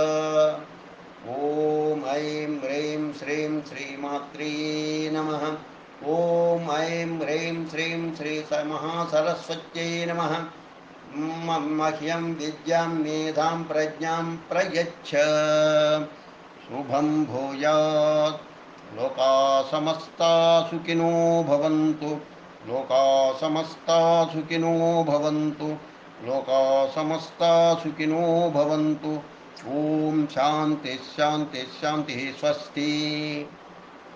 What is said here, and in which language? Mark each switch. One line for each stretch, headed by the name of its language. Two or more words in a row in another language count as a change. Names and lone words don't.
Sanskrit: ఓం ఐం హ్రీం శ్రీం శ్రీమాత్రే నమః. ఓం ఐం హ్రీం శ్రీం శ్రీ మహాసరస్వత్యై నమః. మహ్యం విద్యాం మేధాం ప్రజ్ఞాం ప్రయచ్చ. శుభం భూయాత్. లోకా సమస్తా సుఖినో భవంతు. లోకా సమస్తా సుఖినో భవంతు. లోకా సమస్తా సుఖినో భవంతు. ఓం శాంతి శాంతి శాంతి.